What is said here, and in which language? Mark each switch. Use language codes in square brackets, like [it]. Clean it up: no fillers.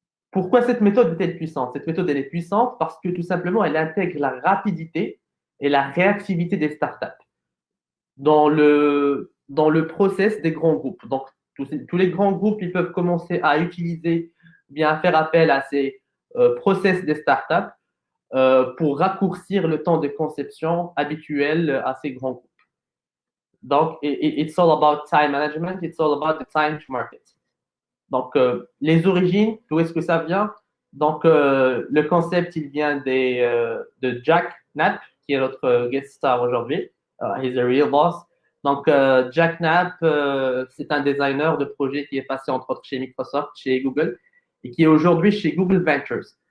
[fr] Pourquoi cette méthode est-elle puissante? Cette méthode elle est puissante parce que tout simplement elle intègre la rapidité et la réactivité des startups dans le process des grands groupes. Donc, tous les grands groupes ils peuvent commencer à utiliser, bien à faire appel à ces process des startups pour raccourcir le temps de conception habituel à ces grands groupes. [en] Donc, it's all about time management, it's all about the time to market. [fr] Donc, les origines, d'où est-ce que ça vient? Donc, le concept, il vient de Jake Knapp, qui est notre guest star aujourd'hui. [en] He's a real boss. [fr] Donc, Jake Knapp, c'est un designer de projet qui est passé entre autres chez Microsoft, chez Google, et qui est aujourd'hui chez Google Ventures.